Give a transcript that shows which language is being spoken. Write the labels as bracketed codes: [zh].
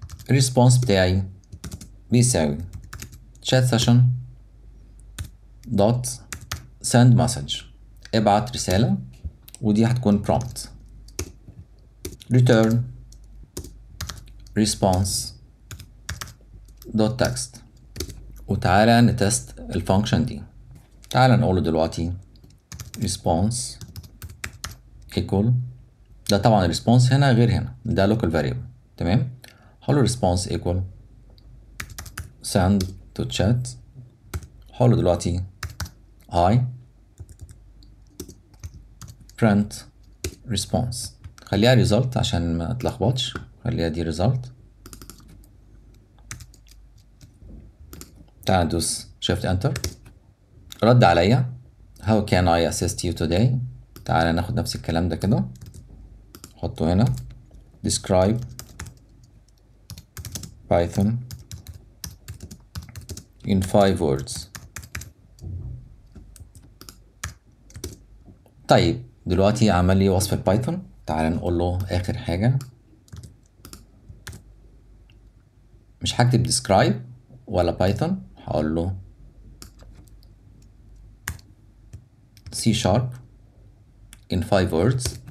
[ar] الريسبونس بتاعي بيساوي [en] chat session dot send message، [ar] ابعت رسالة، ودي هتكون prompt [en] return response dot text. [ar] وتعالى نتست الفانكشن دي. تعالى نقول دلوقتي [en] response equal [ar] ده طبعا الريسبونس هنا غير هنا، ده local variable. تمام. هقول له [en] response equal send to chat. [ar] هقول له دلوقتي [en] hi print response. [ar] خليها result عشان ما اتلخبطش، خليها دي result. تعال ندوس [en] shift enter. [ar] رد عليا [en] how can I assist you today. [ar] تعال ناخد نفس الكلام ده كده حطه هنا [en] describe Python in 5 words. [ar] طيب دلوقتي عمل لي وصف البايثون. تعال نقول له اخر حاجة، مش هكتب describe ولا بايثون، هقول له [en] C sharp in 5 words.